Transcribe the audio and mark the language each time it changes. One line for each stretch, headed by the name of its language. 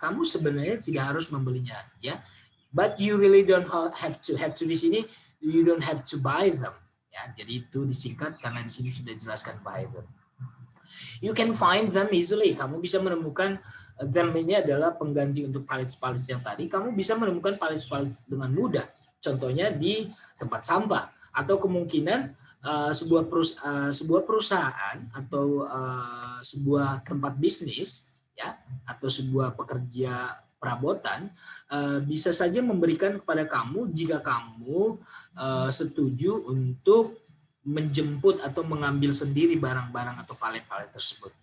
Indonesian: Kamu sebenarnya tidak harus membelinya, ya.
English: But you really don't have to. Have to
Indonesian: di sini,
English: you don't have to buy them.
Indonesian: Ya, jadi itu disingkat karena di sini sudah dijelaskan
English: buy them. You can find them easily.
Indonesian: Kamu bisa menemukan them, ini adalah pengganti untuk palet-palet yang tadi. Kamu bisa menemukan palet-palet dengan mudah. Contohnya di tempat sampah, atau kemungkinan sebuah perusahaan atau sebuah tempat bisnis, ya, atau sebuah pekerja perabotan bisa saja memberikan kepada kamu jika kamu setuju untuk menjemput atau mengambil sendiri barang-barang atau palet-palet tersebut.